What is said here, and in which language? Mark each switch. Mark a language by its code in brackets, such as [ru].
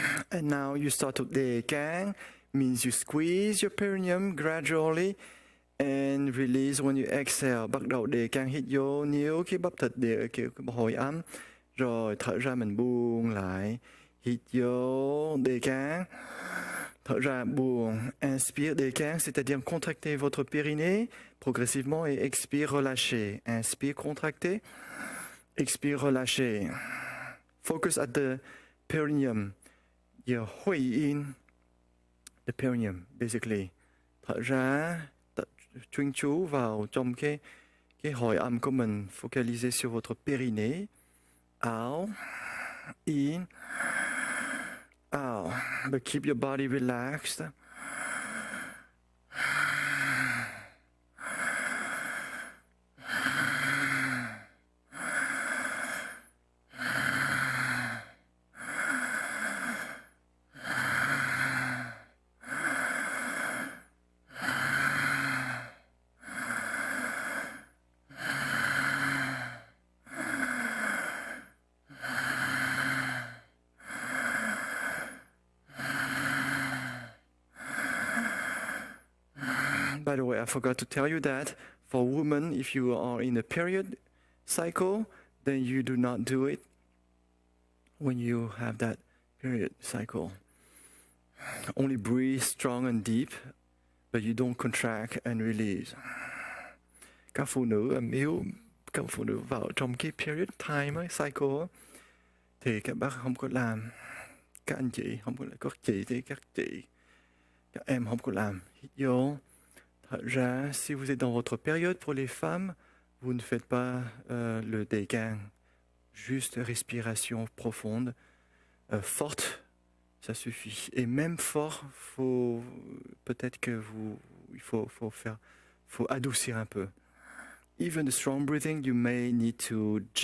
[en] And now you start to đề can, means you squeeze your perineum gradually and release when you exhale. [vi] Bắt đầu đề can, hít vô, níu cái bắp thịt để kiểu hồi ấm. Rồi thở ra mình buông lại. Hít vô, đề can. Thở ra, buông. [fr] Inspire, đề can, c'est-à-dire contractez votre périnée progressivement et expire, relâchez. Inspire, contractez. Expire, relâchez. [en] Focus at the perineum. [vi] Giờ huệ [en] in the perineum, basically. [vi] Thở ra, chuyên chú vào trong cái hồi âm của mình. [fr] Focalisez sur votre périnée. [en] Out, in, out. But keep your body relaxed. By the way, I forgot to tell you that for women, if you are in a period cycle, then you do not do it when you have that period cycle. Only breathe strong and deep, but you don't contract and release. [vi] Các phụ nữ yếu, các phụ nữ vào trong cái [en] period time cycle [vi] thì các bác không có làm. Các anh chị không có làm, các chị thì các chị, các em không có làm. Hít vô. [fr] Si vous êtes dans votre période pour les femmes, vous ne faites pas le décan. Juste respiration profonde, forte, ça suffit. Et même fort, peut-être que il faut adoucir un peu. [en] Even the strong breathing, you may need to